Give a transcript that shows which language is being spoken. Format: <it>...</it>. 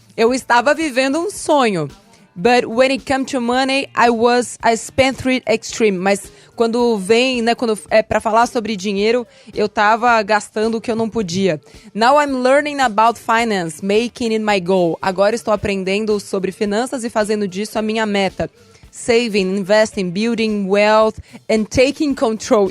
<pt>Eu estava vivendo um sonho.</pt> <en>But when it comes to money, I spent it extreme.</en> <pt>Mas quando vem, né, quando é pra falar sobre dinheiro, eu tava gastando o que eu não podia.</pt> <en>Now I'm learning about finance, making it my goal.</en> <pt>Agora estou aprendendo sobre finanças e fazendo disso a minha meta.</pt> <en>Saving, investing, building wealth and taking control.</en>